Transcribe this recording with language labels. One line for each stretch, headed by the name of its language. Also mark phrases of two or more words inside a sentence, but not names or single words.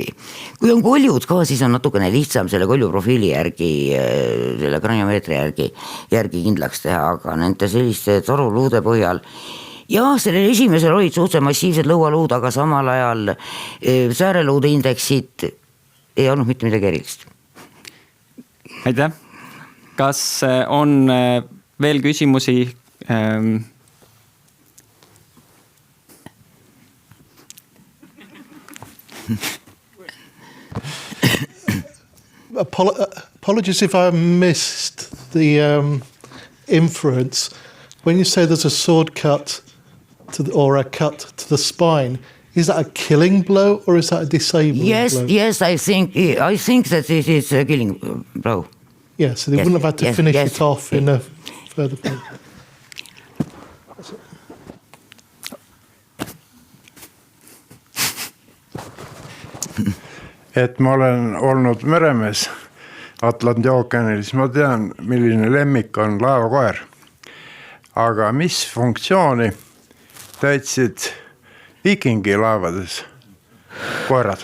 Estonian: Kui on koljud ka, siis on natukene lihtsam selle kolju profiili järgi, selle kraniomeetri järgi kindlaks teha, aga nende selliste toruluude põhjal. Ja sellel esimesel olid suhteliselt massiivsed lõualuud, aga samal ajal sääreluude indeksid ei olnud mitte midagi erilist. Aitäh! Kas on veel küsimusi?
English: Apologies if I missed the inference. When you say there's a sword cut or a cut to the spine, is that a killing blow or is that a disabling blow? Yes, I think that it is a killing blow. Yeah, so they wouldn't have had to finish it off in the further back.
Estonian: Et ma olen olnud meremees Atlandi ookeanil, siis ma tean, milline lemmik on laevakoer. Aga mis funktsiooni täitsid viikingi laevades koerad?